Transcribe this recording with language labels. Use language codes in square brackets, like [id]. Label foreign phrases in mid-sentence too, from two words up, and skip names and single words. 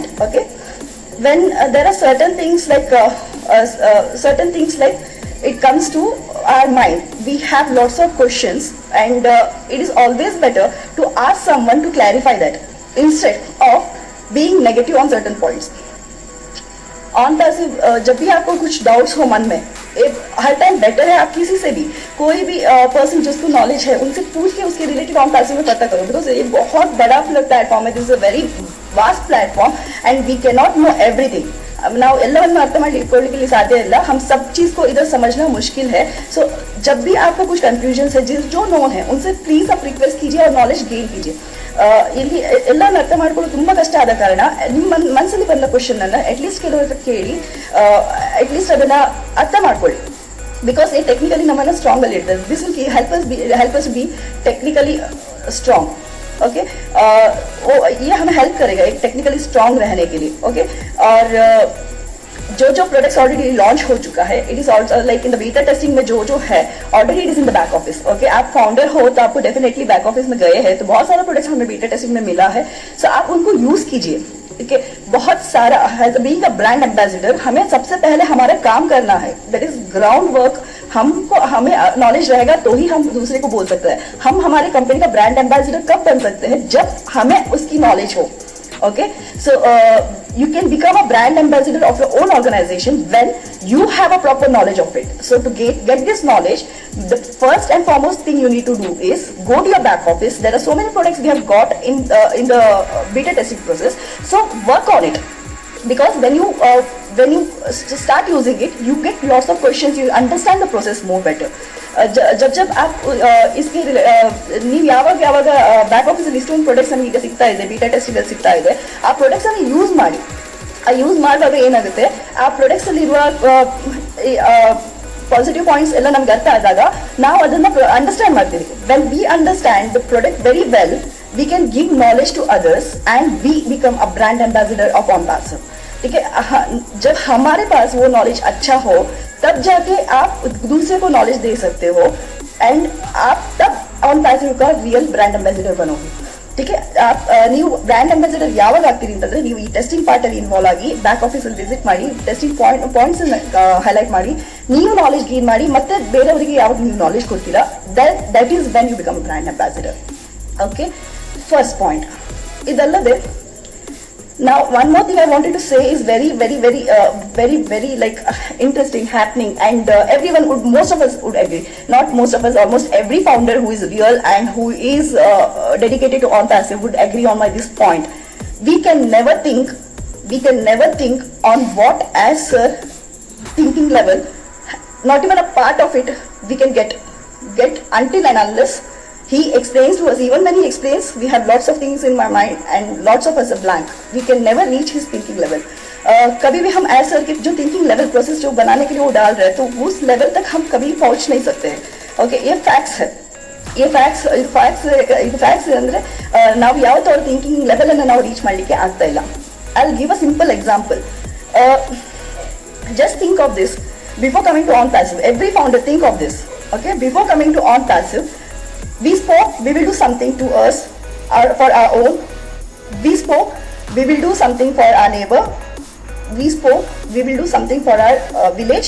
[en] Okay, when there are certain things like it comes to our mind, we have lots of questions, and it is always better to ask someone to clarify that instead of being negative on certain points. [hi] ऑन पैसिव जब भी आपको कुछ डाउट्स हो मन में, हर [en] time better [hi] है आप किसी से भी, कोई भी पर्सन जिसको नॉलेज है उनसे पूछ के उसके रिलेटेड ऑन पैसिव में पता करो, बिकॉज ये बहुत बड़ा प्लेटफॉर्म है, [en] this is a very vast platform and we can not know everything. [kn] ನಾವು ಎಲ್ಲವನ್ನು ಅರ್ಥ ಮಾಡಿ ಇಟ್ಕೊಳ್ಳಿಕ್ಕೆ ಇಲ್ಲಿ ಸಾಧ್ಯ ಇಲ್ಲ. [hi] हम सब चीज को इधर समझना मुश्किल है. सो जब भी आपको कुछ कंफ्यूजन है, जो नोन है उनसे प्लीज आप रिक्वेस्ट कीजिए और [en] knowledge gain [hi] कीजिए. [kn] ಇಲ್ಲಿ ಎಲ್ಲಾನು ಅರ್ಥ ಮಾಡ್ಕೊಳ್ಳೋದು ತುಂಬಾ ಕಷ್ಟ ಆದ ಕಾರಣ ನಿಮ್ಮ ಮನಸ್ಸಲ್ಲಿ ಬಂದ ಕ್ವಶನ್ ಅನ್ನ ಅಟ್ಲೀಸ್ಟ್ ಕೆಲವರು ಕೇಳಿ ಅಟ್ಲೀಸ್ಟ್ ಅದನ್ನ ಅರ್ಥ ಮಾಡ್ಕೊಳ್ಳಿ. [en] because ये technically [kn] ನಮ್ಮನ್ನ ಸ್ಟ್ರಾಂಗ್ ಅಲ್ಲಿ ಇರ್ತದೆ. [en] this will help us be technically strong. [hi] ओके ये हमें हेल्प करेगा एक [en] technically strong [hi] रहने के लिए. ओके और जो प्रोडक्ट्स ऑलरेडी लॉन्च हो चुका है, [en] it is also like in the beta testing [hi] में जो है [en] already it is in the back office. [hi] ओके आप फाउंडर हो तो आपको डेफिनेटली [en] back office [hi] में गए हैं तो बहुत सारा प्रोडक्ट्स हमें [en] beta testing [hi] में मिला है. सो आप उनको यूज कीजिए. ठीक है, बहुत सारा [en] being a brand ambassador [hi] हमें सबसे पहले हमारा काम करना है, [en] that is ground work. [hi] हमें नॉलेज रहेगा तो ही हम दूसरे को बोल सकते हैं. हम हमारे कंपनी का [en] brand ambassador [hi] कब बन सकते हैं, जब हमें उसकी नॉलेज हो. [en] Okay, so you can become a brand ambassador of your own organization when you have a proper knowledge of it. So to get this knowledge, the first and foremost thing you need to do is go to your back office. There are so many products we have got in the beta testing process, so work on it. Because when you start using it, you get lots of questions, you understand the process more better. [hi] जब आप इसके [kn] ನೀವು ಯಾವಾಗ [en] back office [kn] ಅಲ್ಲಿ ಇಷ್ಟೊಂದು ಪ್ರಾಡಕ್ಟ್ಸ್ ನಮಗೆ ಈಗ ಸಿಗ್ತಾ ಇದೆ, [en] beta testing [kn] ಅಲ್ಲಿ ಸಿಗ್ತಾ ಇದೆ, ಆ ಪ್ರಾಡಕ್ಟ್ಸ್ ಅನ್ನು ಯೂಸ್ ಮಾಡಿ. ಆ ಯೂಸ್ ಮಾಡುವಾಗ ಏನಾಗುತ್ತೆ, ಆ ಪ್ರಾಡಕ್ಟ್ಸ್ ಅಲ್ಲಿ ಇರುವ [en] positive points [kn] ಎಲ್ಲ ನಮ್ಗೆ ಅರ್ಥ ಆದಾಗ ನಾವು ಅದನ್ನ ಅಂಡರ್ಸ್ಟ್ಯಾಂಡ್ ಮಾಡ್ತೀವಿ. [en] when we understand the product very well, we can give knowledge to others and we become a brand ambassador of On Passive. [hi] ठीक है, जब हमारे पास वो नॉलेज अच्छा हो तब जाके आप दूसरे को नॉलेज दे सकते हो एंड आप तब ऑन पैसिव का [en] real brand ambassador [hi] बनोगे. ठीक है, आप [kn] ನೀವು [en] brand ambassador [kn] ಯಾವಾಗ ಆಗ್ತೀರಿ ಅಂತಂದ್ರೆ ನೀವು ಈ [en] testing part [kn] ಅಲ್ಲಿ ಇನ್ವಾಲ್ವ್ ಆಗಿ [en] back office [kn] ಅಲ್ಲಿ ವಿಸಿಟ್ ಮಾಡಿ [en] testing points highlight [kn] ಮಾಡಿ ನೀವು [en] knowledge gain [kn] ಮಾಡಿ ಮತ್ತೆ ಬೇರೆಯವರಿಗೆ ಯಾವಾಗ ನೀವು ನಾಲೆಜ್ ಕೊಡ್ತೀರಾ, [en] that is when you become brand ambassador. okay, first point ಇದಲ್ಲದೆ now one more thing I wanted to say is very like interesting happening and everyone would, most of us would agree, not most of us, almost every founder who is real and who is dedicated to on passive would agree on this point. We can never think on what as thinking level, not even a part of it we can get until and unless he explains to us. Even when he explains, we have lots of things in my mind and lots of us are blank. We can never reach his thinking level. [hi] कभी भी हम ऐसा कि जो [en] thinking level process [hi] जो बनाने के लिए वो डाल रहे हैं तो उस लेवल तक हम कभी पहुंच नहीं सकते हैं. ओके, ये फैक्ट्स है. [kn] ये ಫ್ಯಾಕ್ಟ್ಸ್ ಅಂದ್ರೆ ನಾವು ಯಾವತ್ತೂ ಅವ್ರ [en] thinking level [kn] ಅನ್ನು ನಾವು ರೀಚ್ ಮಾಡಲಿಕ್ಕೆ ಆಗ್ತಾ ಇಲ್ಲ. [en] I will give a simple example. just think of this before coming to On Passive. every founder think of this. okay, before coming to On Passive, we spoke we will do something to us for our own. We spoke we will do something for our neighbor. We spoke we will do something for our village.